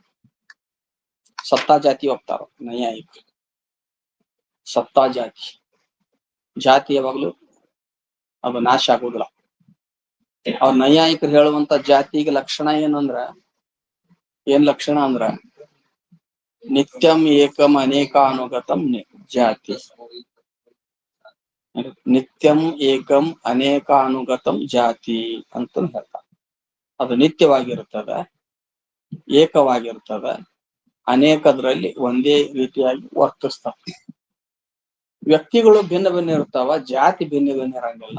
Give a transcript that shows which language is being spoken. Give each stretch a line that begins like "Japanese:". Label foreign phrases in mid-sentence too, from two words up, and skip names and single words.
Kannada: ಸತ್ತಾ ಜಾತಿ ಹೋಗ್ತಾರ ನೈಯಾಯಿಕರು. ಸತ್ತಾ ಜಾತಿ ಯಾವಾಗ್ಲೂ ಅದು ನಾಶ ಆಗುದಿಲ್ಲ. ಅವ್ರ ನೈಯಾಯಿಕರು ಹೇಳುವಂತ ಜಾತಿಗೆ ಲಕ್ಷಣ ಏನ್ ಲಕ್ಷಣ ಅಂದ್ರ
Sanskrit: ನಿತ್ಯಂ ಏಕಂ ಅನೇಕಾನುಗತಂ ಜಾತಿ. ನಿತ್ಯಂ ಏಕಂ ಅನೇಕಾನುಗತಂ ಜಾತಿ
Kannada: ಅಂತ ಹೇಳ್ತಾರೆ. ಅದು ನಿತ್ಯವಾಗಿರ್ತದ, ಏಕವಾಗಿರ್ತದ, ಅನೇಕದ್ರಲ್ಲಿ ಒಂದೇ ರೀತಿಯಾಗಿ ವರ್ತಿಸ್ತಾವ. ವ್ಯಕ್ತಿಗಳು ಭಿನ್ನ ಭಿನ್ನ ಇರ್ತಾವ, ಜಾತಿ ಭಿನ್ನ ಭಿನ್ನ ಇರಂಗಿಲ್ಲ.